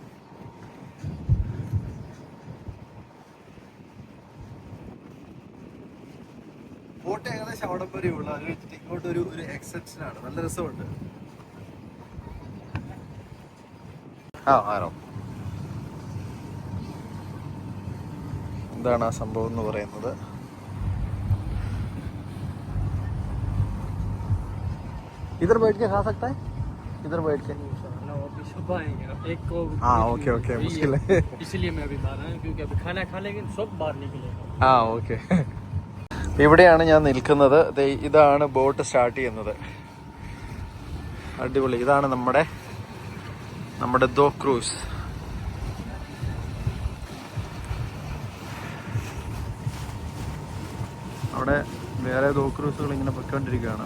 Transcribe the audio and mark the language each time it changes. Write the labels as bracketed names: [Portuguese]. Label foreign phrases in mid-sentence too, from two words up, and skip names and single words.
[Malayalam] ബോട്ട് ഏകദേശം അവിടെ വരെയുള്ള അത് വെച്ചിട്ട് ഇങ്ങോട്ട് ഒരു എക്സ്റ്റൻഷനാണ്. നല്ല രസമുണ്ട്. ആണോ? എന്താണ് ആ സംഭവം എന്ന് പറയുന്നത്? [Hindi] इधर बैठ के खा सकता है? इधर बैठ के? [English] okay okay, [Hindi] मुश्किल है इसलिए मैं अभी बाहर आया क्योंकि अभी खाना खा लेंगे सब बाहर निकलेगा. [Malayalam] ഓക്കെ. ഇവിടെയാണ് ഞാൻ നിൽക്കുന്നത്. ഇതാണ് ബോട്ട് സ്റ്റാർട്ട് ചെയ്യുന്നത്. അടിപൊളി. ഇതാണ് നമ്മുടെ ദോ ക്രൂസ്. അവിടെ വേറെ ദോ ക്രൂസുകൾ ഇങ്ങനെ പൊയ്ക്കൊണ്ടിരിക്കുകയാണ്.